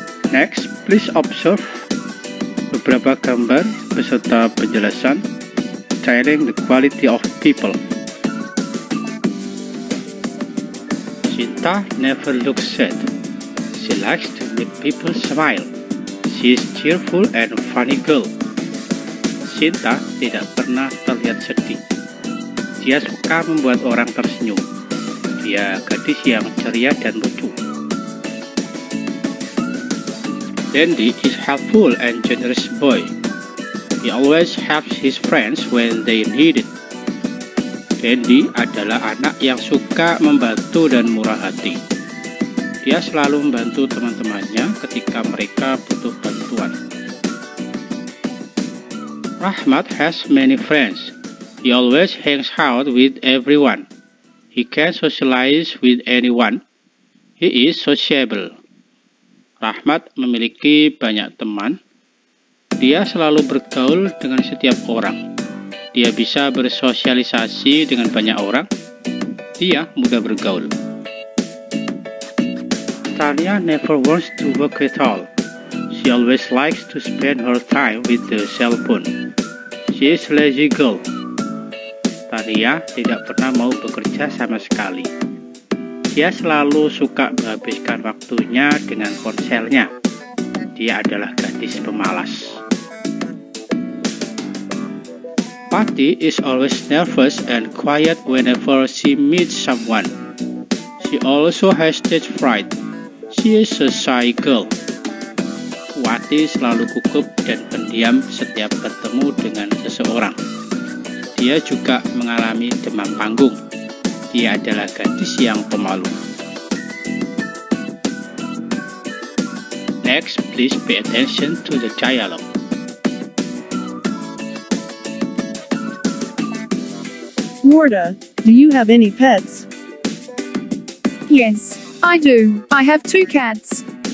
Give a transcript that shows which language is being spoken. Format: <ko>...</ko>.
<en>Next, please observe</en> <id>beberapa gambar beserta penjelasan</id> <en>telling the quality of people. Sinta never looks sad. She likes to make people smile. She is cheerful and funny girl.</en> <id>Sinta tidak pernah terlihat sedih. Dia suka membuat orang tersenyum. Dia gadis yang ceria dan lucu.</id> <en>Dandy is helpful and generous boy. He always helps his friends when they need it.</en> <id>Dandy adalah anak yang suka membantu dan murah hati. Dia Dia selalu membantu teman-temannya ketika mereka butuh bantuan.</id> <en>Rahmat has many friends. He always hangs out with everyone. He can socialize with anyone. He is sociable.</en> <id>Rahmat memiliki banyak teman. Dia selalu bergaul dengan setiap orang. Dia bisa bersosialisasi dengan banyak orang. Dia mudah bergaul.</id> <en>Tanya never wants to work at all. She always likes to spend her time with the cell phone. She is a lazy girl.</en> <id>Tania tidak pernah mau bekerja sama sekali. Dia selalu suka menghabiskan waktunya dengan ponselnya. Dia adalah gadis pemalas.</id> <en>Patty is always nervous and quiet whenever she meets someone. She also has stage fright. She is a shy girl.</en> <id>Wati selalu gugup dan pendiam setiap bertemu dengan seseorang. Dia juga mengalami demam panggung. Dia adalah gadis yang pemalu.</id> <en>Next, please pay attention to the dialogue. Warda, do you have any pets? Yes, I do. I have 2 cats.</en>